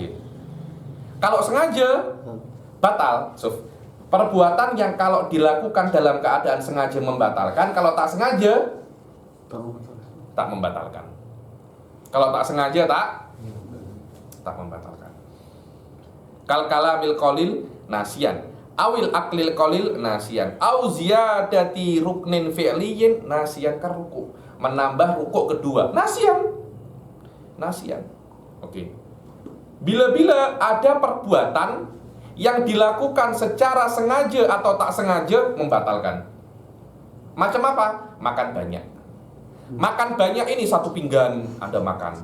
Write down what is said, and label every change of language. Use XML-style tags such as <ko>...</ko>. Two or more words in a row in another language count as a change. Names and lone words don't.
<ms>Kalau sengaja, batal. Perbuatan yang kalau dilakukan dalam keadaan sengaja membatalkan, kalau tak sengaja, tak membatalkan. Kalau tak sengaja, tak membatalkan.</ms> <ar>كالكلام القليل ناسيا، أو الأكل القليل ناسيا، أو زيادة ركن فعلي ناسيا كركوع,</ar> <ms>menambah rukuk kedua, nasian. Oke. Bila-bila ada perbuatan yang dilakukan secara sengaja atau tak sengaja membatalkan. Macam apa? Makan banyak. Makan banyak ini satu pinggan Anda makan.</ms>